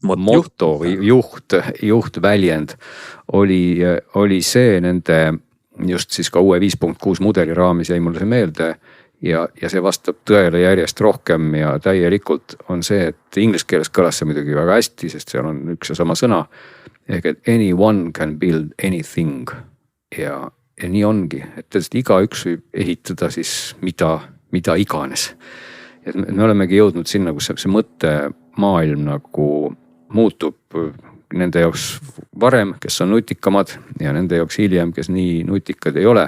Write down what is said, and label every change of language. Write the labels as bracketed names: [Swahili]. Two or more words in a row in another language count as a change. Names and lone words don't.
[Estonian] Motto või juht väljend oli see nende just siis ka uue 5.6 mudeli raamis jäi mulle see meelde. Ja see vastab tõele järjest rohkem ja täielikult on see, et inglise keeles kõlas see muidugi väga hästi, sest seal on üks ja sama sõna. ehk et [English] anyone can build anything [Estonian] ja nii ongi, et tõesti igaüks võib ehitada siis mida iganes. Et me olemegi jõudnud sinna, kus see mõttemaailm nagu muutub nende jaoks varem, kes on nutikamad ja nende jaoks hiljem, kes nii nutikad ei ole.